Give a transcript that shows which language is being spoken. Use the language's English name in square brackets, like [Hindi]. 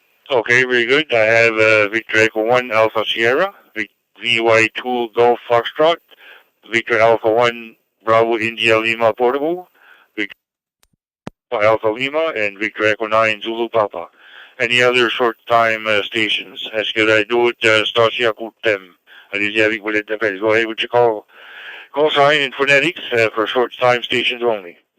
[English] Okay, very good. I have Victor Echo 1 Alpha Sierra, VY2 Golf Foxtrot, Victor Alpha 1 Bravo India Lima Portable, Victor Alpha Lima, and Victor Echo 9 Zulu Papa. Any other short-time stations? [French] Est-ce que la d'autres stations à court terme? Allez-y avec vos lettres d'appel. [English] Go ahead with your call sign in phonetics for short-time stations only.